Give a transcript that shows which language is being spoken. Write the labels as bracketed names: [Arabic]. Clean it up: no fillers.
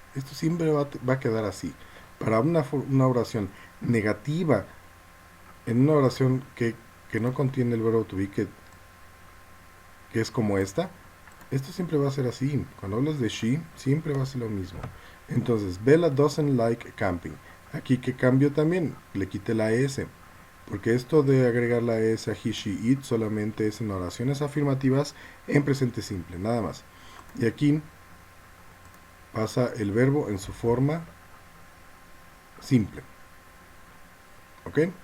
[Spanish] Esto siempre va a quedar así. Para una oración negativa, en una oración que no contiene el verbo to be, que es como esta, esto siempre va a ser así. Cuando hablas de she, siempre va a ser lo mismo. Entonces, [English] Bella doesn't like camping. [Spanish] Aquí que cambio también, le quité la S. Porque esto de agregar la S a he, she, it solamente es en oraciones afirmativas en presente simple, nada más. Y aquí pasa el verbo en su forma simple. ¿Ok?